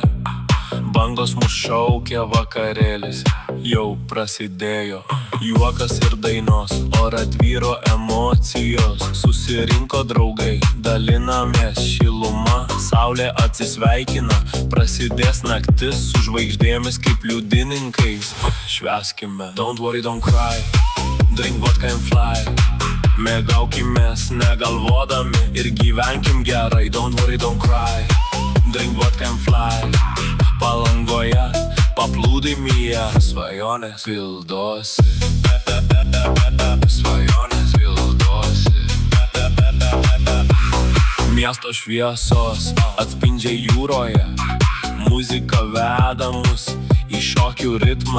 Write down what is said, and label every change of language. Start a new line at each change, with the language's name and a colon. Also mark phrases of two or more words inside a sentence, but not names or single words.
Lithuanian: Bangos mus šaukia, vakarėlis jau prasidėjo. Juokas ir dainos, ore tvyro emocijos. Susirinko draugai, dalinamės šiluma. Saulė atsisveikina, prasidės naktis su žvaigždėmis kaip liudininkais. Švęskime,
English: don't worry, don't cry, drink vodka and fly.
Lithuanian: Mėgaukimės negalvodami ir gyvenkim gerai.
English: Don't worry, don't cry, drink vodka and fly.
Lithuanian: Palangoje, paplūdimyje, svajonės pildosi. Svajonės pildosi. Miesto šviesos atspindžiai jūroje. Muzika veda mus į šokių ritmą.